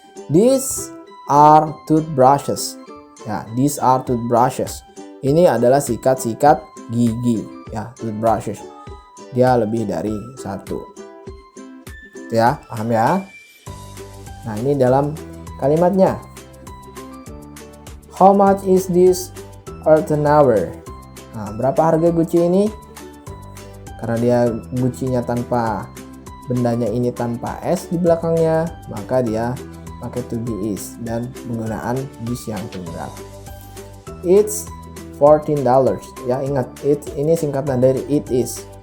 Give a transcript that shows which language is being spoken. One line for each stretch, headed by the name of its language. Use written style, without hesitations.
English: These are toothbrushes. Ya, these are toothbrushes.
Indonesian: Ini adalah sikat-sikat gigi. Ya, toothbrushes. Dia lebih dari satu. Ya, paham ya? Nah, ini dalam kalimatnya.
English: How much is this earthenware?
Indonesian: Nah, berapa harga guci ini? Karena dia gucinya tanpa, bendanya ini tanpa S di belakangnya, maka dia pakai to be is dan penggunaan this yang tunggal. It's $14 ya. Ingat, ini singkatan dari it is.